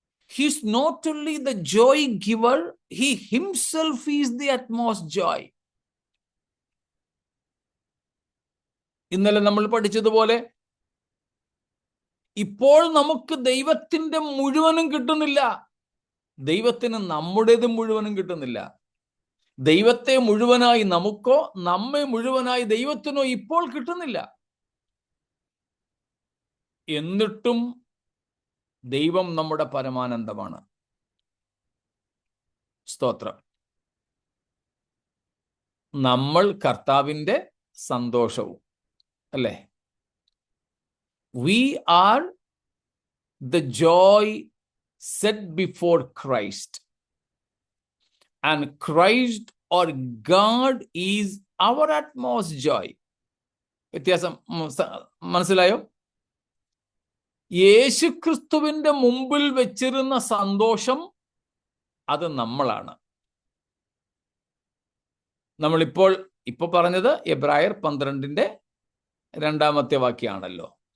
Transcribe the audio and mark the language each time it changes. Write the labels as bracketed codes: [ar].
[en] He is not only the joy giver, he himself is the utmost joy. [ml] ഇന്നലെ നമ്മൾ പഠിച്ചതുപോലെ ഇപ്പോൾ നമുക്ക് ദൈവത്തിന്റെ മുഴുവനും കിട്ടുന്നില്ല, ദൈവത്തിന് നമ്മുടേത് മുഴുവനും കിട്ടുന്നില്ല. ദൈവത്തെ മുഴുവനായി നമുക്കോ നമ്മെ മുഴുവനായി ദൈവത്തിനോ ഇപ്പോൾ കിട്ടുന്നില്ല. എന്നിട്ടും ദൈവം നമ്മുടെ പരമാനന്ദമാണ്. സ്തോത്രം. നമ്മൾ കർത്താവിൻ്റെ സന്തോഷവും, അല്ലേ? [en] We are the joy set before Christ, and Christ or God is our utmost joy. [ml] വ്യത്യാസം മനസ്സിലായോ? യേശുക്രിസ്തുവിന്റെ മുമ്പിൽ വെച്ചിരുന്ന സന്തോഷം അത് നമ്മളാണ്. നമ്മളിപ്പോൾ പറഞ്ഞത് എബ്രായർ 12:2 വാക്യാണല്ലോ.